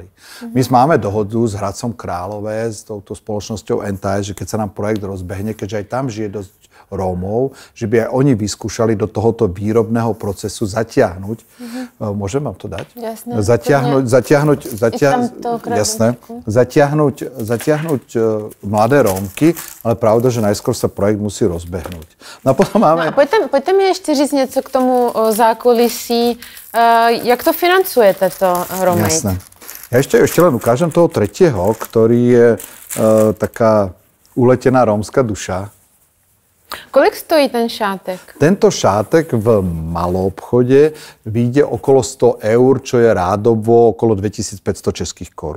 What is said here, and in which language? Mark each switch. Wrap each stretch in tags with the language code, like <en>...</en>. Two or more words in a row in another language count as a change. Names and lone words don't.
<sk>My máme dohodu s Hradcom Králové, s touto spoločnosťou NTS, že keď sa nám projekt rozbehne, keďže aj tam žije dosť Rómov, že by aj oni vyskúšali do tohoto výrobného procesu zatiahnuť. Môžem vám to dať? Jasné. Zatiahnuť mladé Rómky, ale pravda, že najskôr sa projekt musí rozbehnúť. No a potom máme...</sk> <cs>No, pojďte mi ještě říct něco k tomu zákulisí. Jak to financujete, to Romate?</cs> <sk>Jasné. Ja ešte len ukážem toho tretieho, ktorý je taká uletená rómska duša.</sk> <cs>Kolik stojí ten šátek?</cs> <sk>Tento šátek v maloobchode vyjde okolo 100 eur, čo je rádovo okolo 2500 českých korún.</sk>